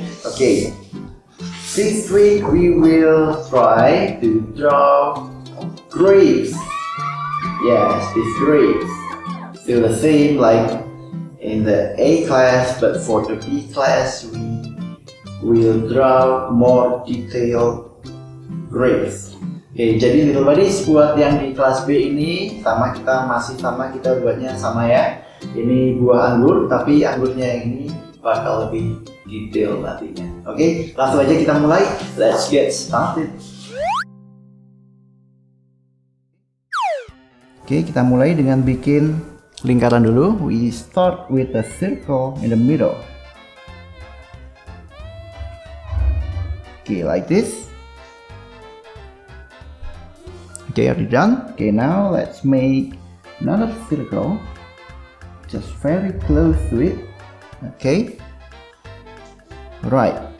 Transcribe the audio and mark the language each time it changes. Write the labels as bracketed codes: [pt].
[en] Okay, this week we will try to draw grapes. Yes, it's grapes. Still the same like in the A class, but for the B class we will draw more detailed grapes. [id] Oke, jadi [en] little buddies, [id] buat yang di kelas B ini kita buatnya sama ya. Ini buah anggur, tapi anggurnya yang ini bakal lebih detail nantinya. Oke, langsung aja kita mulai. [en] Let's get started. [id] Oke, kita mulai dengan bikin lingkaran dulu. [en] We start with a circle in the middle. Okay, like this. Okay, already done. Okay, now let's make another circle. Just very close to it. Okay. Right.